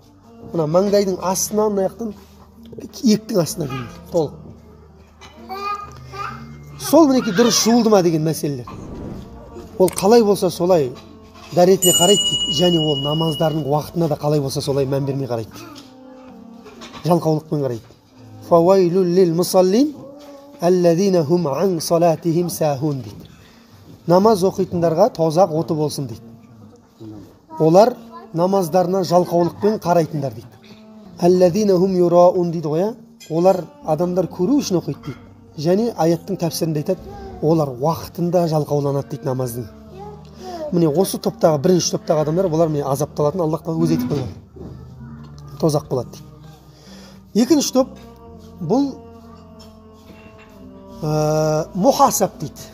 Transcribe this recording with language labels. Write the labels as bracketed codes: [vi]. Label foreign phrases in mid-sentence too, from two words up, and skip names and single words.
[kk] Мына маңдайдың астынан аяқтан иектің астына дейін толық. Сол мінекей дұрыс жуылды ма деген мәселелер. Ол қалай болса солай дәретіне қарайды дейді, және ол намаздарының уақытына да қалай болса солай мән бермей қарайды. Жалқаулықпен қарайды. [ar] فويل للمصلين الذين هم عن صلاتهم ساهون дейді. [kk] Намаз оқитындарға тозақ оты болсын дейді. Олар намаздарына жалқаулықпен қарайтындар дейді. [ar] الذين هم يراءون [kk] дейді ғой, олар адамдар көру үшін оқиды дейді. Және аяттың тәпсірінде айтады, олар уақытында жалқауланады дейді намаздың. Міне осы топтағы, бірінші топтағы адамдар, бұлар міне азапталатын, Аллах тағала өзі айтып қойған. Тозақ болады дейді. Екінші топ, бұл мухасаб дейді.